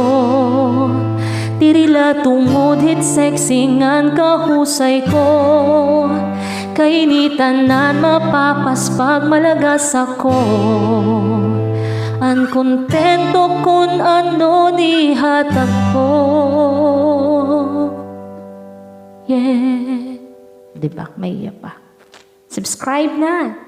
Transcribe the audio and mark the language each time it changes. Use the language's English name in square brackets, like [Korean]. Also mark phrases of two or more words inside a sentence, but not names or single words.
[Waray] Dirila tungod hit sexy ngan kahusay ko. Kainitan nan mapapaspag malagas ako. Ang kontento kung ano di hatag ko. Yeah. Diba? May iya pa. Subscribe na.